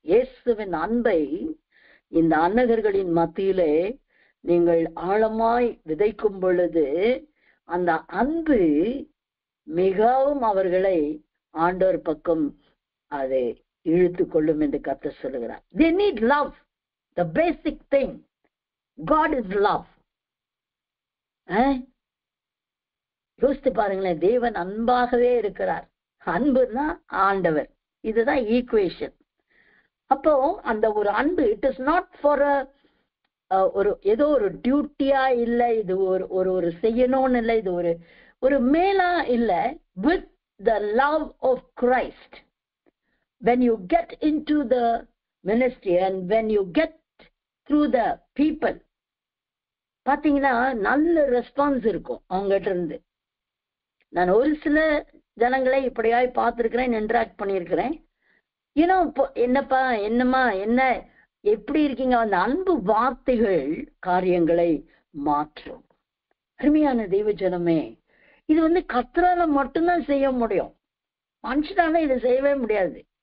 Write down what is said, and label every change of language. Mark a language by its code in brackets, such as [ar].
[ta] இயேசுவின் அன்பை இந்த அன்னகர்களின் மத்தியிலே நீங்கள் ஆழமாய் விதைக்கும் பொழுது அந்த அன்பு மிகவும் அவர்களை ஆண்டவர் பக்கம் அதை இழுத்து கொள்ளும் என்று கர்த்தர் சொல்லுகிறார். [en] They need love, the basic thing. God is love. [ta] யோசித்து பாருங்களேன், தேவன் அன்பாகவே இருக்கிறார். அன்புனா ஆண்டவர், இதுதான் ஈக்குவேஷன். அப்போ அந்த ஒரு அன்பு, [en] it is not for [ta] ஒரு ஏதோ ஒரு டியூட்டியா இல்ல, இது ஒரு ஒரு செய்யணும்னு இல்லை, இது ஒரு ஒரு மேலா இல்ல. With the love of Christ, when you get into the ministry and when you get through the people, பாத்தீங்கன்னா நல்ல ரெஸ்பான்ஸ் இருக்கும் அவங்ககிட்ட இருந்து. நான் ஒரு சில ஜனங்களை இப்படியாய் பார்த்திருக்கிறேன், இன்டராக்ட் பண்ணியிருக்கிறேன். என்னப்பா, என்னம்மா, என்ன, எப்படி இருக்கீங்க? அந்த அன்பு வார்த்தைகள் காரியங்களை மாற்றும். அருமையான தெய்வ ஜனமே, இது கர்த்தரால மட்டும்தான் செய்ய முடியும், மனுஷனால இதை செய்யவே முடியாது.